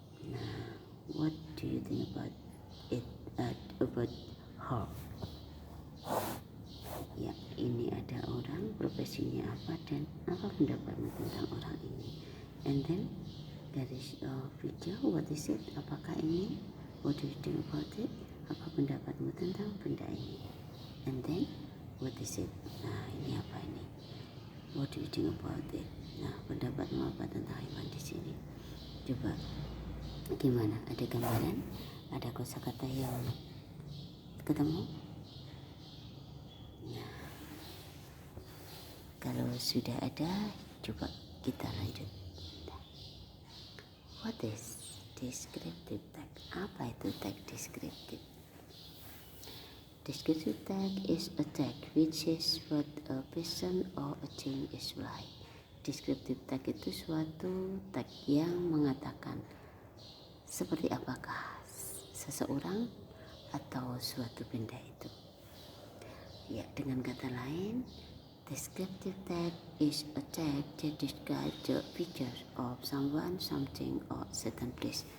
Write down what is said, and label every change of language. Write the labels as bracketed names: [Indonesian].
[English] Nah, what do you think about it? About her? [Indonesian] Ya, ini ada orang, profesinya apa, dan apa pendapatmu tentang orang ini? [English] And then there is a video. What is it? [Indonesian] Apakah ini? [English] What do you think about it? [Indonesian] Apa pendapatmu tentang benda ini? [English] And then what is it? [Indonesian] Nah, ini apa ini? [English] What do you think about it? [Indonesian] Nah, pendapatmu apa tentang hewan di sini? Coba gimana? Ada gambaran? Ada kosakata yang ketemu? Nah, kalau sudah ada, coba kita lanjut. [English] What is descriptive text? [Indonesian] Apa itu teks deskriptif? [English] Descriptive text is a text which says what a person or a thing is like. [Indonesian] Descriptive text itu suatu teks yang mengatakan seperti apakah seseorang atau suatu benda itu. Ya, dengan kata lain, [English] Descriptive tag is a tag that describes the features of someone, something, or certain place.